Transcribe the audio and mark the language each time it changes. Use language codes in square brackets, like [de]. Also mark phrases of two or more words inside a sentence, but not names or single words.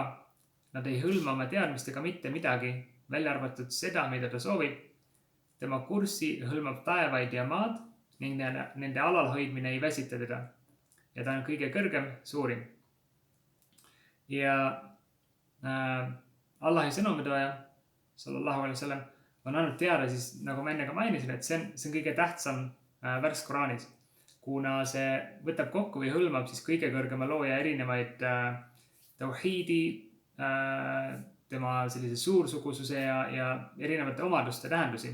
[et] Nad ei hõlma oma teadmistega mitte midagi, välja arvatud seda, mida ta soovib. Tema kurssi hõlmab taevaid ja maad ning nende alalhoidmine ei väsita teda. Ja ta on kõige kõrgem, suurim. Ja Allahi sõnumitooja [ar] صلى الله عليه وسلم [et] on andnud teada siis, nagu ma enne ka mainisin, et see on kõige tähtsam värs Koraanis, kuna see võtab kokku või hõlmab siis kõige kõrgema looja erinevaid tauhiidi, tema sellise suursugususe ja erinevate omaduste tähendusi.